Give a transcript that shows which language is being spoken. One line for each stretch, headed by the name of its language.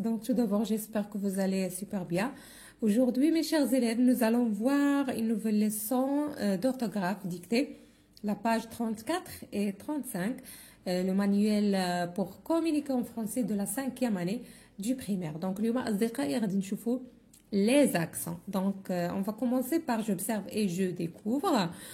French: Donc tout d'abord, j'espère que vous allez super bien. Aujourd'hui, mes chers élèves, nous allons voir une nouvelle leçon d'orthographe dictée, la page 34 et 35, le manuel pour communiquer en français de la 5e année du primaire.
Arabic: Donc, اليوم أصدقائي غادي نشوفوا
French: les accents. Donc, on va commencer par j'observe et je découvre.